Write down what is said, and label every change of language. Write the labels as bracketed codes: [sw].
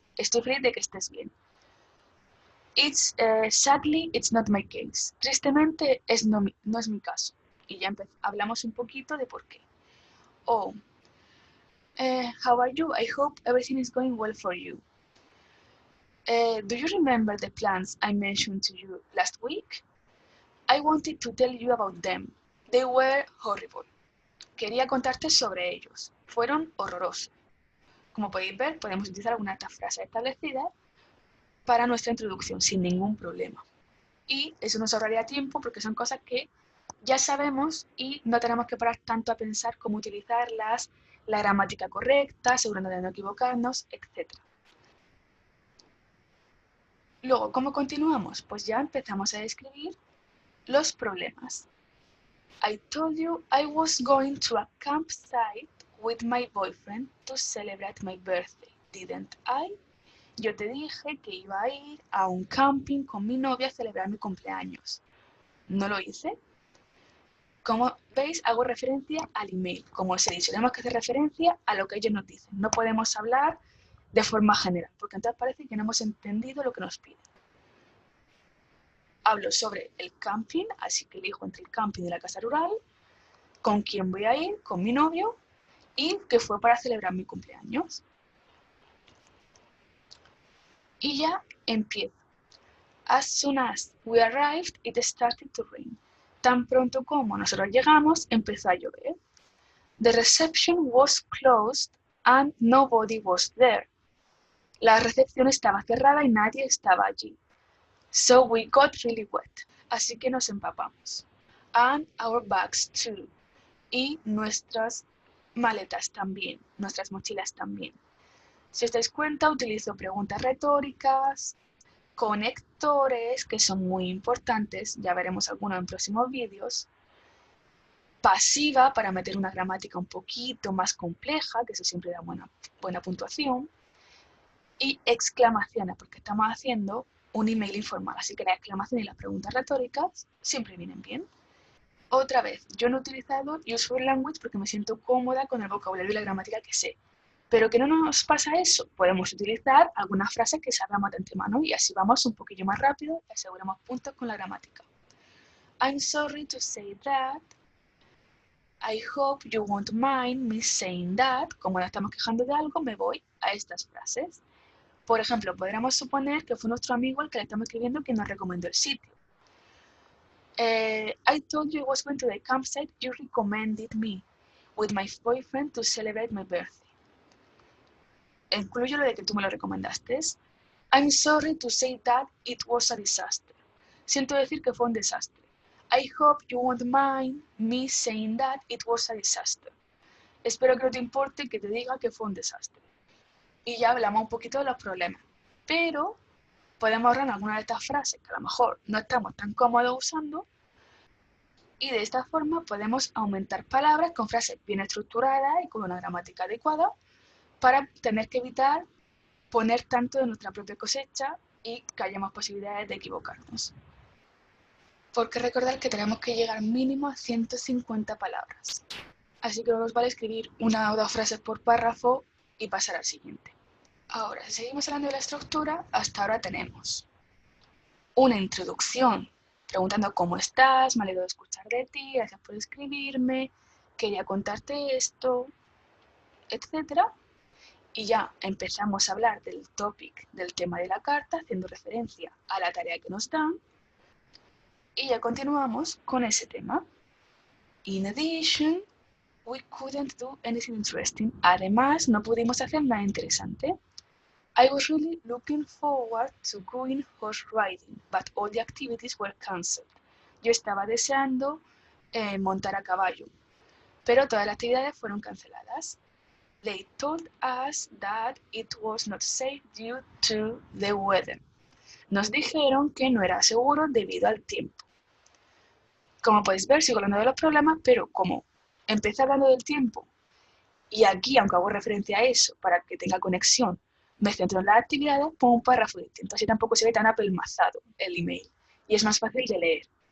[es] Estoy feliz de que estés bien. [en] Sadly, it's not my case. [es] Tristemente, no es mi caso. Y ya hablamos un poquito de por qué. [en] How are you? I hope everything is going well for you. Do you remember the plans I mentioned to you last week? I wanted to tell you about them. They were horrible. [es] Quería contarte sobre ellos. Fueron horrorosos. Como podéis ver, podemos utilizar alguna otra frase establecida para nuestra introducción sin ningún problema. Y eso nos ahorraría tiempo porque son cosas que ya sabemos y no tenemos que parar tanto a pensar cómo utilizarlas, la gramática correcta, asegurándonos de no equivocarnos, etc. Luego, ¿cómo continuamos? Pues ya empezamos a describir los problemas. [en] I told you I was going to a campsite with my boyfriend to celebrate my birthday, didn't I? [es] Yo te dije que iba a ir a un camping con mi novia a celebrar mi cumpleaños. ¿No lo hice? Como veis, hago referencia al email. Como os he dicho, tenemos que hacer referencia a lo que ellos nos dicen. No podemos hablar de forma general, porque entonces parece que no hemos entendido lo que nos piden. Hablo sobre el camping, así que elijo entre el camping y la casa rural, con quién voy a ir, con mi novio, y que fue para celebrar mi cumpleaños. Y ya empiezo. [en] As soon as we arrived, it started to rain. [es] Tan pronto como nosotros llegamos, empezó a llover. [en] The reception was closed and nobody was there. [es] La recepción estaba cerrada y nadie estaba allí. [en] So we got really wet. [es] Así que nos empapamos. [en] And our bags too. [es] Y nuestras maletas también, nuestras mochilas también. Si os dais cuenta, utilizo preguntas retóricas, conectores, que son muy importantes, ya veremos algunos en próximos vídeos, pasiva, para meter una gramática un poquito más compleja, que eso siempre da buena puntuación, y exclamaciones, porque estamos haciendo un email informal, así que la exclamación y las preguntas retóricas siempre vienen bien. Otra vez, yo no he utilizado Useful Language porque me siento cómoda con el vocabulario y la gramática que sé. Pero que no nos pasa eso, podemos utilizar algunas frases que sabemos de antemano y así vamos un poquillo más rápido y aseguramos puntos con la gramática. [en] I'm sorry to say that. I hope you won't mind me saying that. [es] Como nos estamos quejando de algo, me voy a estas frases. Por ejemplo, podríamos suponer que fue nuestro amigo el que le estamos escribiendo quien nos recomendó el sitio. [en] I told you I was going to the campsite you recommended me with my boyfriend to celebrate my birthday. [es] Incluyo lo de que tú me lo recomendaste. [en] I'm sorry to say that it was a disaster. [es] Siento decir que fue un desastre. [en] I hope you won't mind me saying that it was a disaster. [es] Espero que no te importe que te diga que fue un desastre. Y ya hablamos un poquito de los problemas. Pero podemos ahorrar alguna de estas frases que a lo mejor no estamos tan cómodos usando. Y de esta forma podemos aumentar palabras con frases bien estructuradas y con una gramática adecuada para tener que evitar poner tanto de nuestra propia cosecha y que haya más posibilidades de equivocarnos. Porque recordar que tenemos que llegar mínimo a 150 palabras. Así que no nos vale escribir una o dos frases por párrafo y pasar al siguiente. Ahora, si seguimos hablando de la estructura, hasta ahora tenemos una introducción, preguntando cómo estás, me alegro de escuchar de ti, gracias por escribirme, quería contarte esto, etc. Y ya empezamos a hablar del topic, del tema de la carta, haciendo referencia a la tarea que nos dan. Y ya continuamos con ese tema. [en] In addition, we couldn't do anything interesting. [es] Además, no pudimos hacer nada interesante. [en] I was really looking forward to going horse riding, but all the activities were cancelled. [es] Yo estaba deseando montar a caballo, pero todas las actividades fueron canceladas. [en] They told us that it was not safe due to the weather. [es] Nos dijeron que no era seguro debido al tiempo. Como podéis ver, sigo hablando de los problemas, pero como empecé hablando del tiempo, y aquí, aunque hago referencia a eso, para que tenga conexión, me centro en las actividades, pongo un párrafo distinto, así tampoco se ve tan apelmazado el email, y es más fácil de leer.